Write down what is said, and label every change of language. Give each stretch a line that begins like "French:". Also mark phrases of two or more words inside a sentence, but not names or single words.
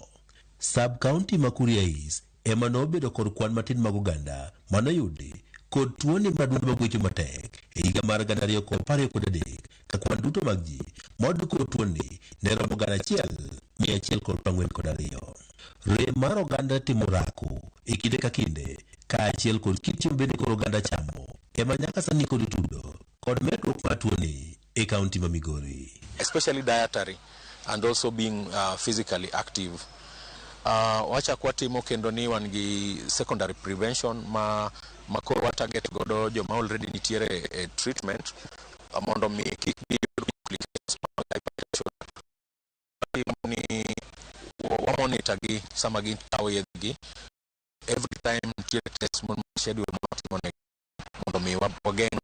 Luo (Kenya and Tanzania): Sub-county ma Kuria East ema nobedo kod kwan matin mag oganda manoyudi kod tuoni madundo magwecho matek e higa mar 2013 ka kwan duto mag ji moyudo kod tuoni ne romo 1,142. Rem mar oganda timo rako e kinde ka kinde kaachiel kod kit chiemo bende kod oganda chamo ema nyaka sani kod tudo kod medruok mar tuoni e kaunti ma Migori,
English: especially dietary and also being physically active.
Luo (Kenya and Tanzania): Wacha kwa timo kendo ni wan gi
English: secondary prevention
Luo (Kenya and Tanzania): ma koro wa target godo joma already nitiere treatment mondo mi kik complications mag hypertension ni wa monitor gi sama gi tawo yedgi
English: every time
Luo (Kenya and Tanzania): nitiere test mon schedule mondo mi wageng